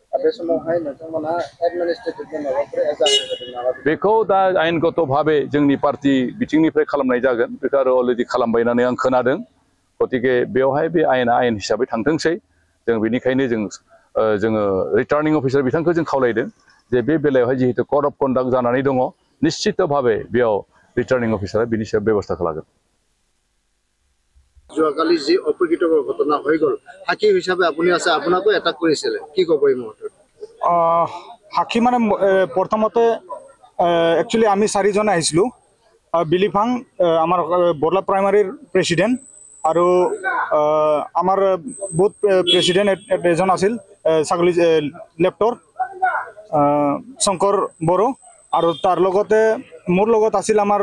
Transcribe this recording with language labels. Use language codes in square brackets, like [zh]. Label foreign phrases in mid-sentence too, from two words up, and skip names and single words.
[brx] बेखौ दा आयेनगत भाबै जोंनि पार्टी बिथिंनिफ्राय खालामनाय जागोन बेखौ आरो अलरेडि खालामबाय होननानै आं खोनादों गतिके बेवहाय बे आयेना आयेन हिसाबै थांथोंसै जों बेनिखायनो जोङो [en] returning officer [brx] बिथांखौ जों खावलायदों जे बे बेलायावहाय जिहेतु [en] code of conduct [brx] जानानै दङ निश्चित भाबै बेयाव [en] returning officer [brx] बिनि सायाव बेबस्थाखौ लागोन [as] যোৱাকালি যি অপ্ৰীতিকৰ ঘটনা হৈ গ'ল সাক্ষী হিচাপে আপুনি আছে আপোনাকো এটাক কৰিছিলে কি ক'ব এই মুহূৰ্তত সাক্ষী মানে প্ৰথমতে একচুৱেলি আমি 4 জন আহিছিলোঁ বিলিফাং আমাৰ বৰলা প্ৰাইমাৰীৰ প্ৰেচিডেণ্ট আৰু আমাৰ [en] booth president [as] এজন আছিল ছাগলী লেফ্টৰ শংকৰ বড়ো আৰু তাৰ লগতে মোৰ লগত আছিল